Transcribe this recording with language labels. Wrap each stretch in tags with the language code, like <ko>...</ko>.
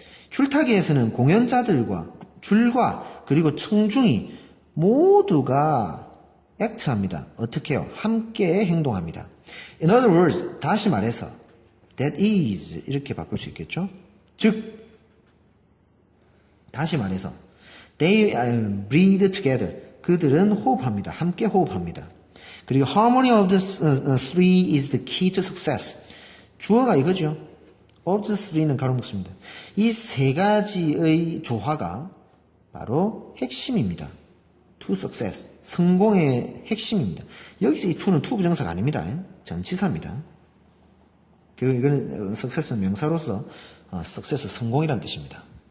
<ko>줄타기에서는 공연자들과 줄과 그리고 청중이 모두가 act합니다. 어떻게 해요? 함께 행동합니다.</ko> <en>In other words,</en> <ko>다시 말해서</ko> <en>that is</en> <ko>이렇게 바꿀 수 있겠죠? 즉 다시 말해서</ko> <en>they breathe together.</en> <ko>그들은 호흡합니다. 함께 호흡합니다. 그리고</ko> <en>harmony of the three is the key to success.</en> <ko>주어가 이거죠. of the three는 가로 묶습니다. 이 세 가지의 조화가 바로 핵심입니다.</ko> <en>to success.</en> <ko>성공의 핵심입니다. 여기서 이 to는 to 부정사가 아닙니다. 전치사입니다. 이거는 success는 명사로서 success 성공이라는 뜻입니다.</ko>